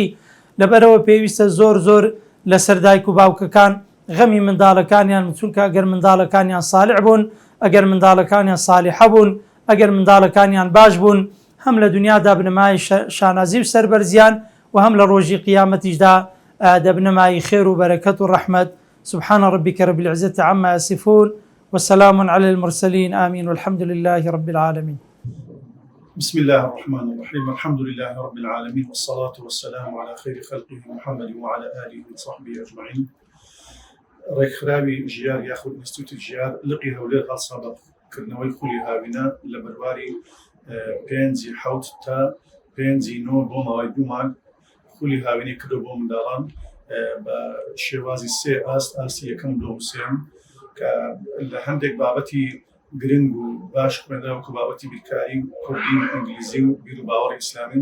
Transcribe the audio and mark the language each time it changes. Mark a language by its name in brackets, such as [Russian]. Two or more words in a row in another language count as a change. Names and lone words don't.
[Central Kurdish] لەبەرەوە پێویستە زۆر لەسەر دایک و باوکەکان غەمی منداڵەکانیان، چونکە ئەگەر منداڵەکانیان ساڵح بوون، ئەگەر منداڵەکانیان ساڵحە بوون، ئەگەر منداڵەکانیان باش بوون، هەم لە دنیادا بنەمای شانازی و سەربەرزیان و هەم لە ڕۆژی قیامەتیشدا دەبنەمای خێر و بەرەکەت و ڕەحمەت. [Arabic] سبحان ربك رب العزة عما يصفون وسلام على المرسلين آمين والحمد لله رب العالمين. بسم الله الرحمن الرحيم، الحمد لله رب العالمين، والصلاة والسلام على خير خلقه محمد وعلى آله وصحبه أجمعين. [Central Kurdish] ڕێکخراوی ژیار یاخود ئینستیتوتی ژیار لقی هەولێر هەڵسا بە کردنەوەی خولی هاوینە لە بەرواری 5/7 تا 5/9 بۆ ماوەی 2 مانگ خولی هاوینی کردو بۆ منداڵان بە شێوازی 3 ئاستی یەکەم دۆ سێم کە لە هەندێک بابەتی گرنگ و باش خوێندراوە کە بابەتی بیرکاری کوردی و ئەنگلیزی و بیر و باوەڕی ئیسلامی.